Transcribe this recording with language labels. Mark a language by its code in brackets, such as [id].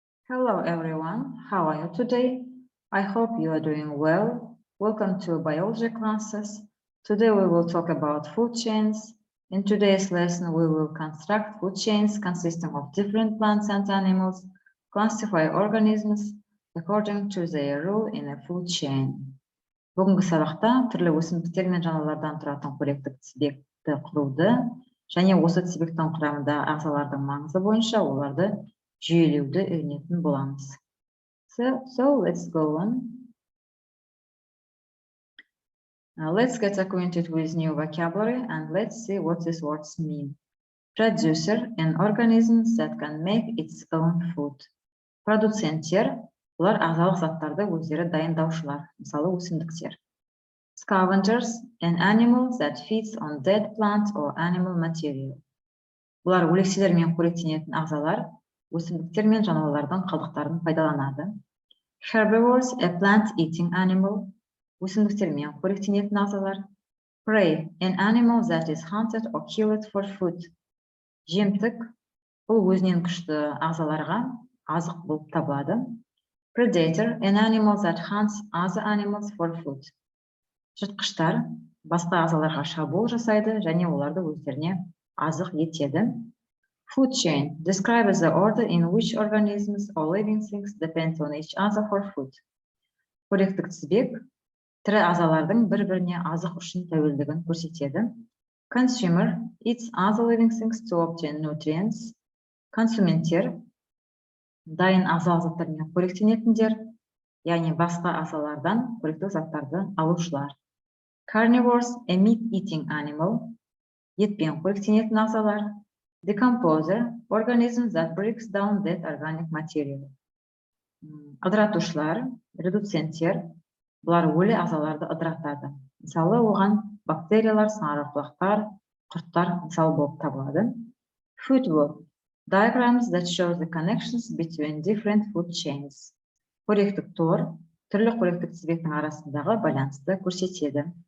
[en] Hello everyone, how are you today? I hope you are doing well. Welcome to biology classes. Today we will talk about food chains. In today's lesson we will construct food chains consisting of different plants and animals, classify organisms according to their role in a food chain. [kk] Бүгінгі сабақта түрлі өсімдіктер мен жануарлардан тұратын қоректік тізбекті құруды және осы тізбектің құрамында ағзалардың маңызы бойынша оларды жүйелеуді үйренетін боламыз. [en] So let's go on. Let's get acquainted with new vocabulary and let's see what these words mean. Producer, an organism that can make its own food. [kk] Продуценттер, бұлар ағзалық заттарды өздері дайындаушылар, мысалы өсімдіктер. [en] Scavengers, an animal that feeds on dead plants or animal material. [kk] Бұлар өлекселер мен қоректенетін ағзалар, өсімдіктер мен жануарлардың қалдықтарын пайдаланады. [en] Herbivores, a plant-eating animal. [kk] Өсімдіктер мен қоректенетін ағзалар. [en] Prey, an animal that is hunted or killed for food. [kk] Жемтік, бұл өзінен күшті ағзаларға азық болып табылады. [en] Predator, an animal that hunts other animals for food. [kk] Жыртқыштар, басқа ағзаларға шабуыл жасайды және оларды өздеріне азық етеді. [en] Food chain describes the order in which organisms or living things depend on each other for food. [kk] Қоректік тізбек тірі ағзалардың бір-біріне азық үшін тәуелдігін көрсетеді. [en] Consumer eats other living things to obtain nutrients. [kk] Консументтер дайын ағзалық заттармен қоректенетіндер, яғни басқа ағзалардан қоректік заттарды алушылар. [en] Carnivores, a meat-eating animal, [kk] етпен қоректенетін ағзалар. [en] Decomposer, organisms that breaks down dead organic material. [kk] Ыдыратушылар, редуценттер, бұлар өлі ағзаларды ыдыратады. Мысалы, оған бактериялар, саңырауқұлақтар, құрттар мысал болып табылады. [en] Food web, diagrams that show the connections between different food chains. [kk] Қоректік тор, түрлі қоректік тізбектің арасындағы байланысты көрсетеді.